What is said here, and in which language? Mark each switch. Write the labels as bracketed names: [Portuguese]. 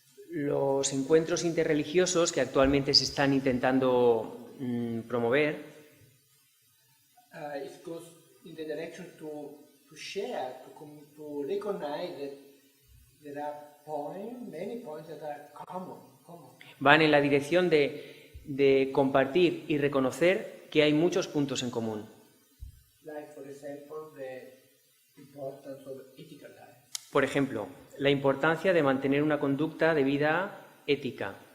[Spanish] Los encuentros interreligiosos que actualmente se están intentando promover, [English] it goes in the direction to share, to recognize that there are many points that are common. [Spanish] van en la dirección de compartir y reconocer que hay muchos puntos en común. [English] Like, for example, the importance of ethical life. [Spanish] Por ejemplo, la importancia de mantener una conducta de vida ética.